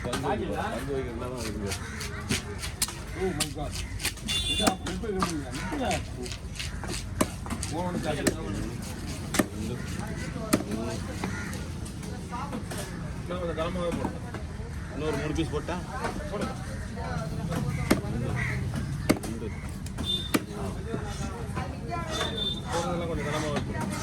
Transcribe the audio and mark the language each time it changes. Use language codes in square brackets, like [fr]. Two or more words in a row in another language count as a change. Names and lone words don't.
[en] Oh my God. [ms] Ida pulpe kemana? Mau nak cakap. Kalau ada dalam apa? [ta] Nor 3 piece போட்டா? போடு. போறதெல்லாம் கொஞ்சம் கனமா இருக்கும்.